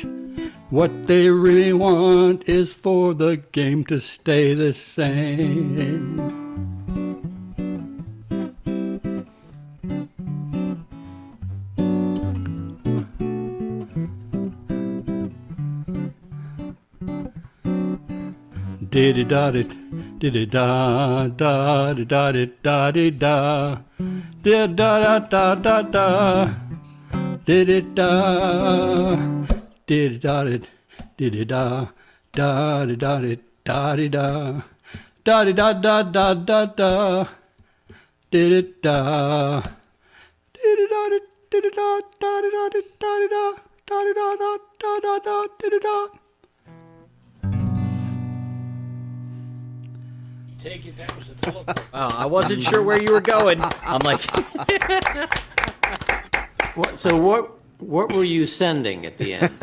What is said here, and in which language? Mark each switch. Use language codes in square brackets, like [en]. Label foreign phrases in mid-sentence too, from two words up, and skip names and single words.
[en] What they really want is for the game to stay the same. Did it dot it, did it da da da da da da da, did da da da da da, did it da, did it dot it, did it da da da da da da da da da da da da, did it da, did it dot it, did it da da da da da da da da da da da da did it da. Take it, that was a telephone. I wasn't sure where you were going. I'm like, What were you sending at the end?